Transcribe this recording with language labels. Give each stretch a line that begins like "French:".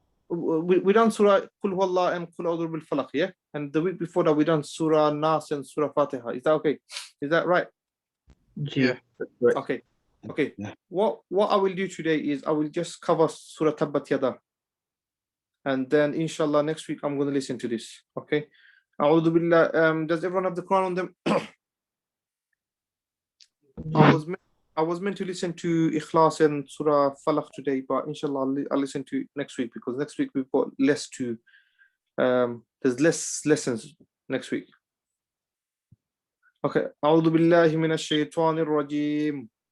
English: We done surah قل هو الله and قل أعوذ بالفلق, yeah? And the week before that we done surah Nas and surah Fatiha. Is that okay? Is that right? Yeah. Right. Okay. Yeah. What I will do today is I will just cover surah 𝗃𝗵𝗀, and then inshallah next week I'm going to listen to this.
Arabic: Okay. أعوذ بالله.
English: Does everyone have the Quran on them? I was meant to listen to Ikhlas and Surah Falaq today, but inshallah I'll listen to next week, because next week we've got less to there's less lessons next week. Okay.
Arabic: أعوذ بالله من الشيطان الرجيم.